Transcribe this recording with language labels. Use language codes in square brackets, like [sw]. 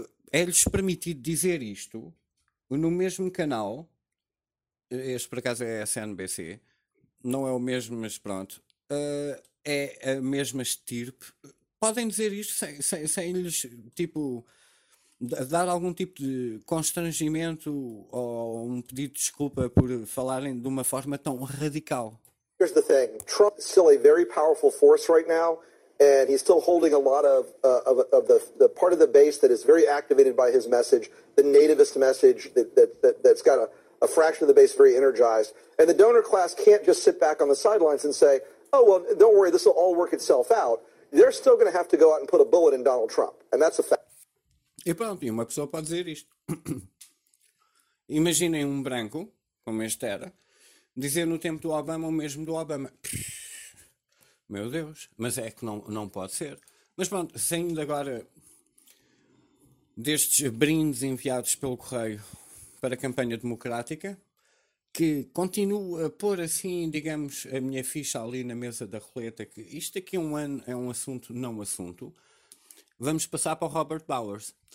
[pt] é-lhes permitido dizer isto no mesmo canal, este por acaso é a CNBC, não é o mesmo, mas pronto, é a mesma estirpe, podem dizer isto sem lhes, tipo, dar algum tipo de constrangimento ou um pedido de desculpa por falarem de uma forma tão radical. [en] Here's the thing. Trump is still a very powerful force right now, and he's still holding a lot of the part of the base that is very activated by his message, the nativist message that's got a fraction of the base very energized. And the donor class can't just sit back on the sidelines and say, oh, well, don't worry, this will all work itself out. They're still going to have to go out and put a bullet in Donald Trump. And that's a fact. [pt] E pronto, e uma pessoa pode dizer isto. Imaginem um branco, como este era, dizer no tempo do Obama o mesmo do Obama. Meu Deus, mas é que não pode ser. Mas pronto, saindo agora destes brindes enviados pelo correio para a campanha democrática, que continuo a pôr assim, digamos, a minha ficha ali na mesa da roleta, que isto aqui um ano é um assunto, não um assunto, vamos passar para o Robert Bowers.